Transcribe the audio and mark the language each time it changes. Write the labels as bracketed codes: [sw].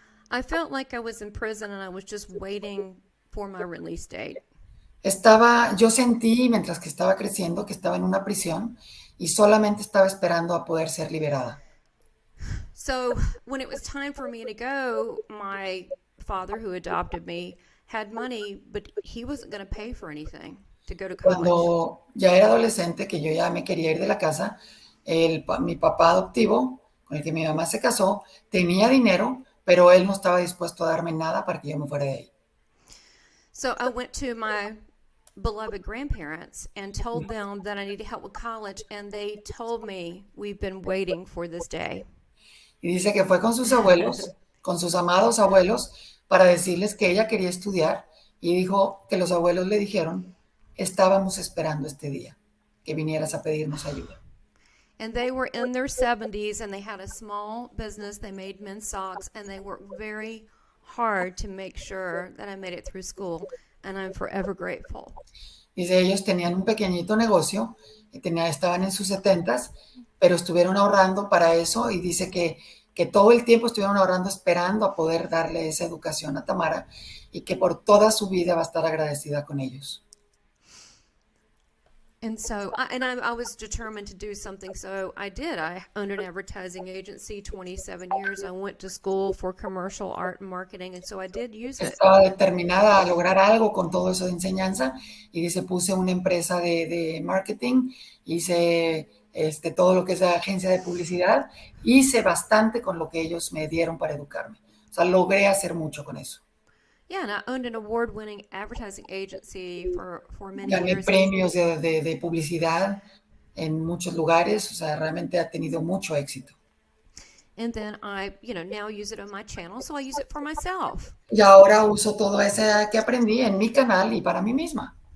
[en] I felt like I was in prison and I was just waiting for my release date. [es] Yo sentí, mientras que estaba creciendo, que estaba en una prisión y solamente estaba esperando a poder ser liberada. [en] So when it was time for me to go, my father, who adopted me, had money, but he wasn't going to pay for anything to go to college. [es] Cuando ya era adolescente, que yo ya me quería ir de la casa, mi papá adoptivo, con el que mi mamá se casó, tenía dinero, pero él no estaba dispuesto a darme nada para que yo me fuera de ahí. [en] So I went to my beloved grandparents and told them that I needed help with college, and they told me, "We've been waiting for this day." [es] Y dice que fue con sus abuelos, con sus amados abuelos, para decirles que ella quería estudiar, y dijo que los abuelos le dijeron, estábamos esperando este día, que vinieras a pedirnos ayuda. [en] And they were in their 70s, and they had a small business. They made men's socks, and they worked very hard to make sure that I made it through school, and I'm forever grateful. [es] Dice, ellos tenían un pequeñito negocio, estaban en sus 70s, pero estuvieron ahorrando para eso, y dice que todo el tiempo estuvieron ahorrando esperando a poder darle esa educación a Tamara, y que por toda su vida va a estar agradecida con ellos. [en] And so, I was determined to do something, so I did. I owned an advertising agency, 27 years. I went to school for commercial art and marketing, and so I did use it. [es] Estaba determinada a lograr algo con todo eso de enseñanza, y dice, puse una empresa de marketing, hice todo lo que es la agencia de publicidad, hice bastante con lo que ellos me dieron para educarme. O sea, logré hacer mucho con eso. [en] Yeah, and I owned an award-winning advertising agency for many [es] Gané [en] years. [es] premios de publicidad en muchos lugares, o sea, realmente ha tenido mucho éxito. [en] And then I, now use it on my channel, so I use it for myself. [es] Y ahora uso todo eso que aprendí en mi canal y para mí misma.